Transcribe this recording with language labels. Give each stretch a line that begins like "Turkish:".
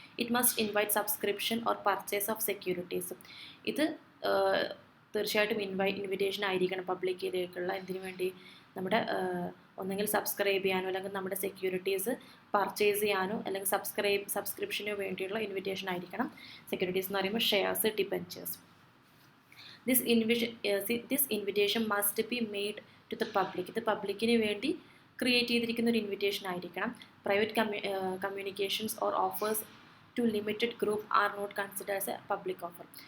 English: It must invite subscription or purchase of securities.
Malayalam: ഇത് തീർച്ചയായിട്ടും invitation ആയിരിക്കണം പബ്ലിക്കിലേക്കുള്ള. എന്തിനു വേണ്ടി? നമ്മുടെ ഒന്നെങ്കിൽ സബ്സ്ക്രൈബ് ചെയ്യാനോ, അല്ലെങ്കിൽ നമ്മുടെ സെക്യൂരിറ്റീസ് പർച്ചേസ് ചെയ്യാനോ, അല്ലെങ്കിൽ സബ്സ്ക്രിപ്ഷനോ വേണ്ടിയുള്ള ഇൻവിറ്റേഷൻ ആയിരിക്കണം. സെക്യൂരിറ്റീസ് എന്ന് പറയുമ്പോൾ shares, debentures.
English: This invitation must be made to the public.
Malayalam: ഇത് പബ്ലിക്കിന് വേണ്ടി ക്രിയേറ്റ് ചെയ്തിരിക്കുന്ന ഒരു ഇൻവിറ്റേഷൻ ആയിരിക്കണം.
English: Private communications or offers to limited group are not consider as a public offer.